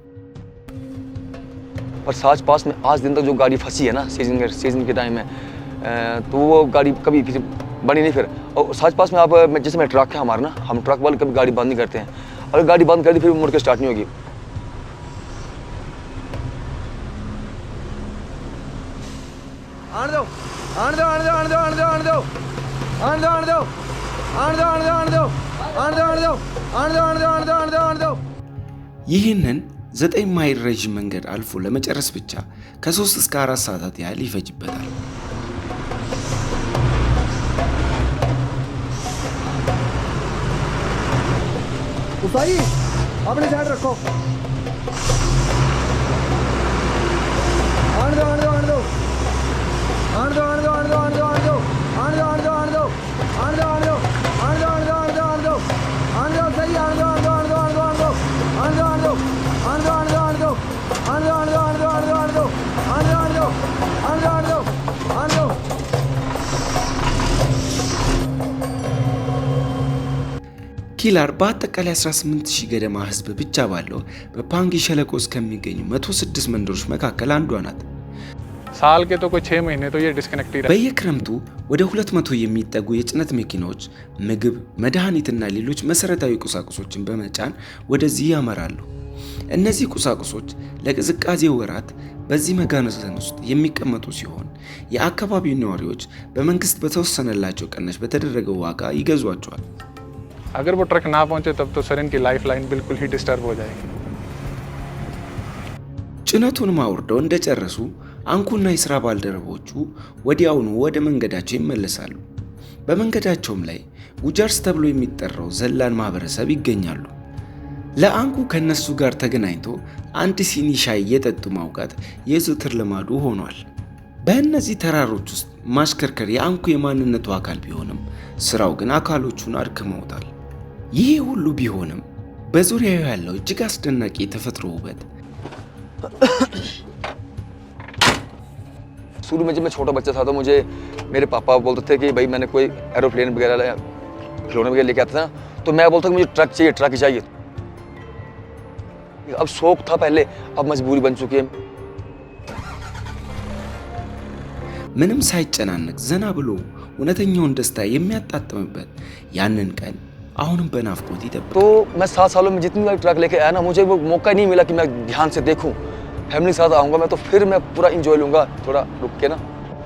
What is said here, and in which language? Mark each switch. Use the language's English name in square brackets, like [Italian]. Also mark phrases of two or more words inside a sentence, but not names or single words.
[Hindi] और साच पास में आज दिन तक जो गाड़ी फंसी है ना सीजन के टाइम में, तो वो गाड़ी कभी फिर बनी नहीं फिर। और साच पास में आप जैसे मैं ट्रक है हमारा ना, हम ट्रक वाले कभी गाड़ी बंद नहीं करते हैं। अगर गाड़ी बंद कर दी फिर मुड़ के स्टार्ट नहीं होगी। [Amharic] ይህንን 9 ማይል ረዥም መንገድ አልፎ ለመጨረስ ብቻ ከ3 እስከ 4 ሰዓታት ያህል ይፈጅበታል። [Hindi] उसाई अपने साइड रखो। आने दो आने दो आने दो आने दो आने दो आने दो आने दो आने दो आने दो आने दो आने दो आने दो आने दो आने दो आने दो आने दो आने दो आने दो सही आने दो आने दो आने दो आने दो आने दो आने दो आने दो आने दो आने दो आने दो आने दो आने दो आने दो आने दो आने दो आने दो आने दो आने दो आने दो। [Amharic] ኪላር በአጠቃላይ 18000 ገደማ ህዝብ ብቻ ባለው በፓንጊ ሸለቆ ውስጥ ከሚገኙ 106 መንደሮች መካከል አንዷ ናት። [Hindi] साल के तो कोई 6 महीने तो ये डिस्कनेक्ट ही रहता है। [Amharic] በየክረምቱ ወደ 200 የሚጠጉ የጭነት መኪናዎች ምግብ፣ መድኃኒትና ሌሎች መሰረታዊ ቁሳቁሶችን በመጫን ወደዚህ ያመራሉ። እነዚህ ቁሳቁሶች ለቅዝቃዜ ወራት በዚህ መጋዘን ውስጥ የሚቀመጡ ሲሆን የአካባቢው ነዋሪዎች በመንግስት በተወሰነላቸው ቅናሽ በተደረገው ዋጋ ይገዟቸዋል። [Hindi] अगर वो ट्रक ना पहुंचे तब तो सर इनकी [English] life line [Hindi] बिल्कुल ही डिस्टर्ब हो जाएगी। [Amharic] ጭነቱን ማውርደው እንደጨረሱ አንኩና የሥራ ባልደረቦቹ ወዲያውኑ ወደ መንገዳቸው ይመለሳሉ። በመንገዳቸውም ላይ ጉጃርስ ተብሎ የሚጠራው ዘላን ማህበረሰብ ይገኛሉ። ለአንኩ ከነሱ ጋር ተገናኝቶ አንድ ሲኒ ሻይ እየጠጡ ማውጋት የዘወትር ልማዱ ሆኗል። በእነዚህ ተራሮች ውስጥ ማሽከርከር የአንኩ የማንነቱ አካል ቢሆንም ስራው ግን አካሎቹን አድክመውታል። ይህ ሁሉ ቢሆንም በዙሪያው ያለው እጅግ አስደናቂ የተፈጥሮ ውበት [Hindi] शुरू में जब मैं छोटा बच्चा था तो मुझे मेरे पापा बोलते थे कि भाई मैंने कोई एरोप्लेन वगैरह खिलौने वगैरह लेके आता था ना, तो मैं बोलता कि मुझे ट्रक चाहिए, ट्रक चाहिए। अब शौक था पहले, अब मजबूरी बन चुकी है। [Amharic] ምንም ሳይጨናነቅ ዘና ብሎ እውነተኛውን ደስታ የሚያጣጥምበት ያንን ቀን አሁንም በናፍቆት ይጠብቃል። [Hindi] तो मैं 7 सालों में जितनी बार ट्रक लेके आया ना, मुझे वो मौका नहीं मिला कि मैं ध्यान से देखूं। फैमिली के साथ आऊँगा मैं तो फिर मैं पूरा इंजॉय लूँगा थोड़ा रुक के ना।